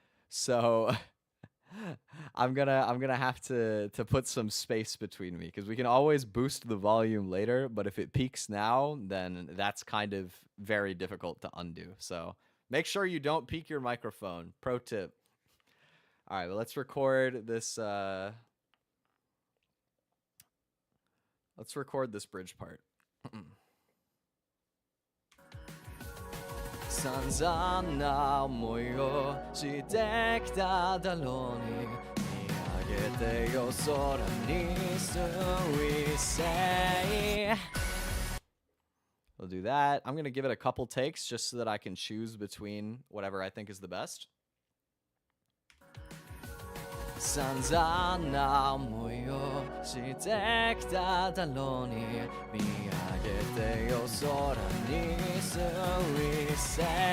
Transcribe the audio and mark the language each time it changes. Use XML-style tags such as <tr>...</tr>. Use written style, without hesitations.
<en>So I'm gonna have to put some space between me because we can always boost the volume later, but if it peaks now, then that's kind of very difficult to undo. So make sure you don't peak your microphone. Pro tip. All right, well, let's record this. Let's record this bridge part.</en> <ja>散々な思いをしてきただろうに見上げてよ空に Suisei.</ja> <en>We'll do that. I'm going to give it a couple takes just so that I can choose between whatever I think is the best.</en> <ja>散々な思いをしてきただろうに見上げてよ空に Suisei.</ja>